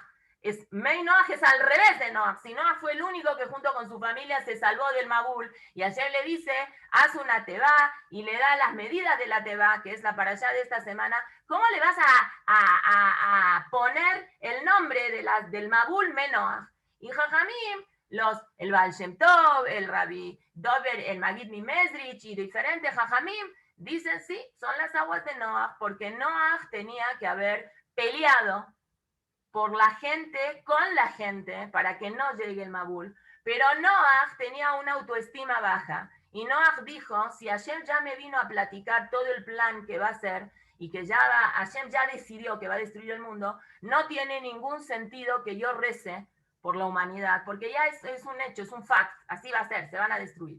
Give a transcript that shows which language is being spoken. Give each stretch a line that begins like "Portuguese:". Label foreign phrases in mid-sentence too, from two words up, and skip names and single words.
Spanish: Mei Noah es al revés de Noah. Si Noah fue el único que junto con su familia se salvó del Mabul, y ayer le dice, haz una tebá, y le da las medidas de la tebá, que es la parashá de esta semana, ¿cómo le vas a poner el nombre del Mabul Mei Noah? Y jajamín, el Baal Shem Tov, el Rabbi Dover, el Magid Mimezrich y diferentes jajamim dicen sí, son las aguas de Noah, porque Noah tenía que haber peleado por la gente, con la gente, para que no llegue el Mabul. Pero Noach tenía una autoestima baja. Y Noach dijo, si Hashem ya me vino a platicar todo el plan que va a hacer, y que Hashem ya decidió que va a destruir el mundo, no tiene ningún sentido que yo rece por la humanidad, porque ya es un hecho, es un fact, así va a ser, se van a destruir.